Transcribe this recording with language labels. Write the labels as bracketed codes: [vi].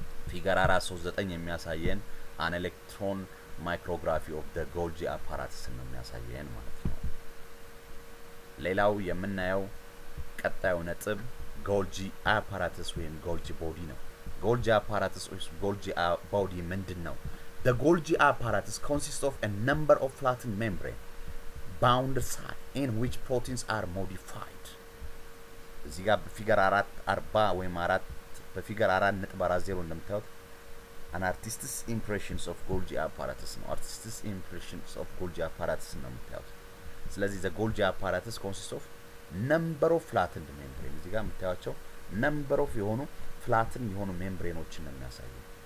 [am] ፊገር 439 የሚያሳየን አን ኤሌክትሮን ማይክሮግራፊ ኦፍ ዘ ጎልጂ አፓራተስ ነው የሚያሳየን ማለት ነው። ሌላው የምናየው ቀጣዩ ነጥብ ጎልጂ አፓራተስ ወይም ጎልጂ ቦዲ ነው። ጎልጂ አፓራተስ ወይም ጎልጂ ቦዲ ምንድነው? [en] The Golgi apparatus consists of a number of flattened membrane bound sac in which proteins are modified. [am] እዚህ ጋር በፊገር 440 ወይም 4 በፊገር 4.40 እንደምታዩት [en] an artist's impressions of Golgi apparatus [am] ነው። [en] artist's impressions of Golgi apparatus [am] ነው የምታዩት። ስለዚህ [en] the Golgi apparatus consists of number of flattened membrane [am] እዚህ ጋር የምታዩቸው number of የሆኑ flattened የሆኑ ሜምብሬኖችን ነው የሚያሳየው።